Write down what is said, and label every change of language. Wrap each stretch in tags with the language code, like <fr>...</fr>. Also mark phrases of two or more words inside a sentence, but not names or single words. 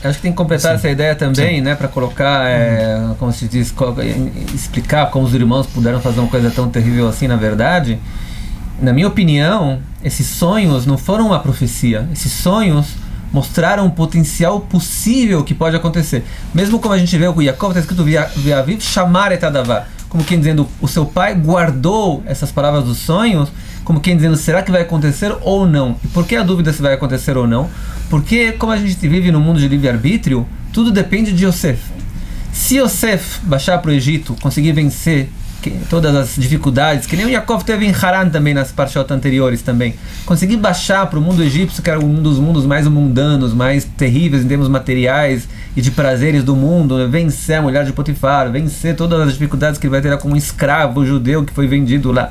<pt>Acho que tem que completar essa ideia também, né, para colocar, como se diz, explicar como os irmãos puderam fazer uma coisa tão terrível assim, na verdade. Na minha opinião, esses sonhos não foram uma profecia. Esses sonhos mostraram o potencial possível que pode acontecer. Mesmo como a gente vê o Yaakov, está escrito</pt> <he>ואביו שמר את הדבר,</he> <pt>como quem dizendo, o seu pai guardou essas palavras dos sonhos, como quem dizendo, será que vai acontecer ou não? E por que a dúvida se vai acontecer ou não? Porque como a gente vive no mundo de livre-arbítrio, tudo depende de Yosef. Se Yosef baixar para o Egito, conseguir vencer todas as dificuldades, que nem o Yaakov teve em Haran também, nas parashot anteriores também, conseguir baixar para o mundo egípcio, que era um dos mundos mais mundanos, mais terríveis em termos materiais e de prazeres do mundo, vencer a mulher de Potifar, vencer todas as dificuldades que ele vai ter como um escravo judeu que foi vendido lá.</pt>